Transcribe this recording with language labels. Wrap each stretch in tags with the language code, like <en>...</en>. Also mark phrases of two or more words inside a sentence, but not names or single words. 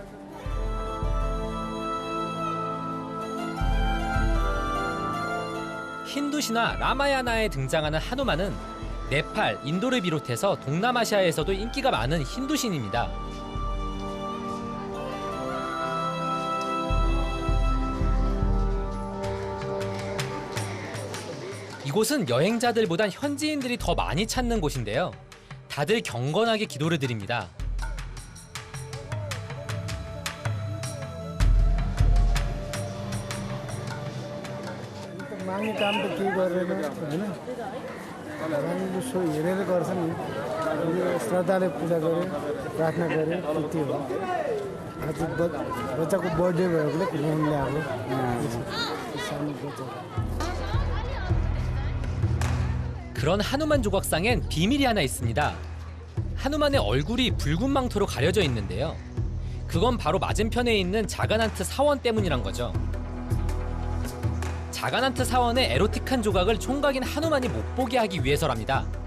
<ko>힌두 신화 라마야나에 등장하는 하누만은 네팔, 인도를 비롯해서 동남아시아에서도 인기가 많은 힌두 신입니다. 이곳은 여행자들보단 현지인들이 더 많이 찾는 곳인데요. 다들 경건하게 기도를 드립니다.</ko> <ne>माग्ने काम त केही गरेन होइन हामीले सो हेरेर गर्छ नि श्रद्धाले पूजा गऱ्यो प्रार्थना गऱ्यो त्यति हो आज बच्चाको बर्थडे भएको घुमाउनु ल्याएको सानो बच्चा</ne> <ko>그런 하누만 조각상엔 비밀이 하나 있습니다. 하누만의 얼굴이 붉은 망토로 가려져 있는데요. 그건 바로 맞은편에 있는 자가난트 사원 때문이란 거죠. 자가난트 사원의 에로틱한 조각을 총각인 하누만이 못 보게 하기 위해서랍니다.</ko>